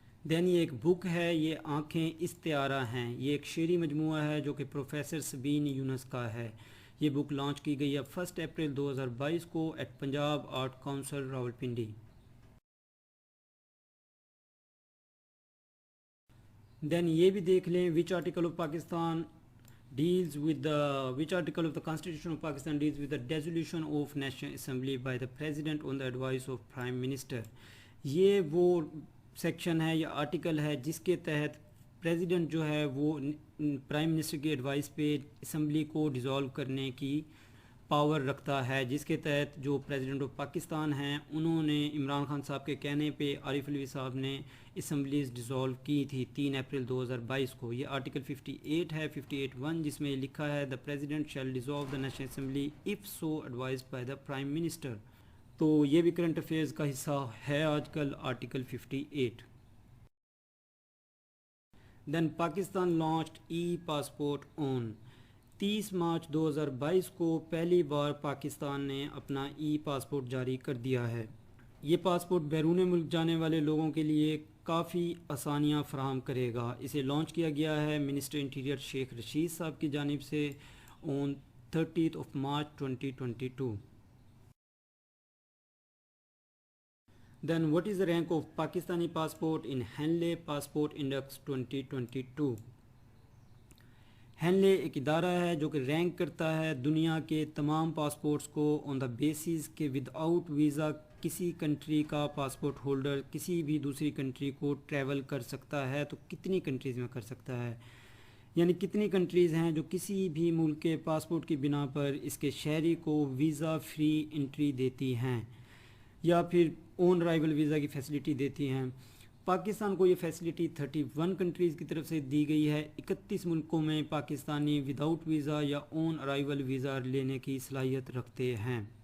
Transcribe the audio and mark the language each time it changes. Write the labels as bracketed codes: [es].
[ur] دین یہ ایک بک ہے یہ آنکھیں استعارہ ہیں. یہ ایک شعری مجموعہ ہے جو کہ پروفیسر سبین یونس کا ہے. یہ بک لانچ کی گئی ہے 1 اپریل 2022 کو at Punjab art council Rawalpindi. دین یہ بھی دیکھ لیں [en] which article of Pakistan deals with the which article of the Constitution of Pakistan deals with the dissolution of National Assembly by the President on the advice of Prime Minister. [ur] یہ وہ section ہے یا article ہے جس کے تحت president جو ہے وہ پرائم منسٹر کی ایڈوائس پہ اسمبلی کو ڈیزالو کرنے کی پاور رکھتا ہے. جس کے تحت جو پریزیڈنٹ آف پاکستان ہیں انہوں نے عمران خان صاحب کے کہنے پہ عارف علوی صاحب نے اسمبلیز ڈیزالو کی تھی 3 اپریل 2022 کو. یہ آرٹیکل 58 ہے 58(1) جس میں لکھا ہے [en] The president shall dissolve the national assembly if so advised by the prime minister. [ur] تو یہ بھی کرنٹ افیئرز کا حصہ ہے آج کل آرٹیکل 58. [en] then Pakistan launched e passport on 30 March 2022 [ur] کو پہلی بار پاکستان نے اپنا ای پاسپورٹ جاری کر دیا ہے. یہ پاسپورٹ بیرون ملک جانے والے لوگوں کے لیے کافی آسانیاں فراہم کرے گا. اسے لانچ کیا گیا ہے منسٹر انٹیریئر شیخ رشید صاحب کی جانب سے آن 30 March 2022. [en] Then what is the rank of Pakistani passport in Henley Passport Index 2022? [ur] Henley ایک ادارہ ہے جو کہ رینک کرتا ہے دنیا کے تمام پاسپورٹس کو آن دا بیسس کہ ود آؤٹ ویزا کسی کنٹری کا پاسپورٹ ہولڈر کسی بھی دوسری کنٹری کو ٹریول کر سکتا ہے تو کتنی کنٹریز میں کر سکتا ہے، یعنی کتنی کنٹریز ہیں جو کسی بھی ملک کے پاسپورٹ کی بنا پر اس کے شہری کو ویزا فری انٹری دیتی ہیں یا پھر اون رائیول ویزا کی فیسلٹی دیتی ہیں۔ پاکستان کو یہ فیسلٹی 31 کنٹریز کی طرف سے دی گئی ہے۔ 31 ملکوں میں پاکستانی وداؤٹ ویزا یا اون ارائیول ویزا لینے کی صلاحیت رکھتے ہیں۔